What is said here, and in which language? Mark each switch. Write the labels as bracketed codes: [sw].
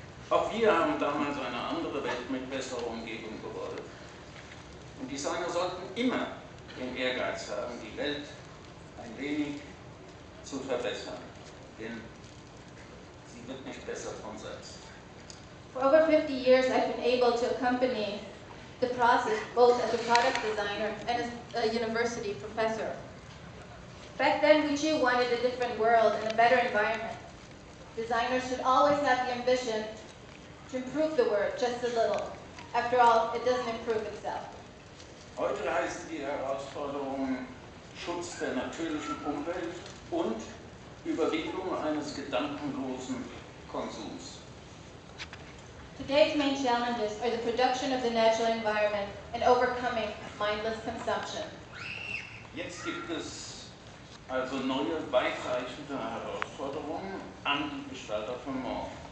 [de] Auch wir haben damals eine andere Welt mit besserer Umgebung gewollt. Und Designer sollten immer den Ehrgeiz haben, die Welt ein wenig zu verbessern, denn sie wird nicht besser von selbst. [en] For over 50 years, I've been able to accompany the process both as a product designer and as a university professor. Back then, we too wanted a different world and a better environment. Designers should always have the ambition to improve the world just a little. After all, it doesn't improve itself. [de] Heute heißt die Herausforderung Schutz der natürlichen Umwelt und Überwindung eines gedankenlosen Konsums. [en] Today's main challenges are the production of the natural environment and overcoming mindless consumption. [de] Jetzt gibt es also neue, weitreichende Herausforderungen an die Gestalter von morgen.